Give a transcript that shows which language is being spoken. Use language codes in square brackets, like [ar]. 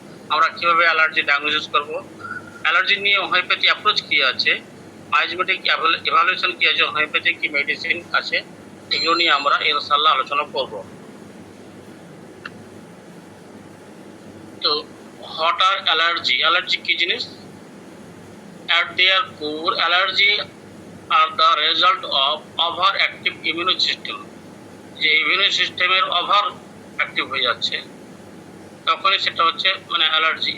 [bn] আমরা কীভাবে allergy diagnosis করব, অ্যালার্জি নিয়ে হোমিওপ্যাথি অ্যাপ্রোচ কী আছে, মাইজমেটিক এভালুয়েশন কী আছে, হোমিওপ্যাথিক কী মেডিসিন আছে, এগুলো নিয়ে আমরা ইনশাল্লাহ আলোচনা করব। তো [en] what are allergy, [bn] অ্যালার্জি কী জিনিস? [en] At their core, allergy are the result of overactive immune system. [bn] যে ইমিউনি সিস্টেমের ওভার অ্যাক্টিভ হয়ে যাচ্ছে তখনই সেটা হচ্ছে মানে অ্যালার্জি।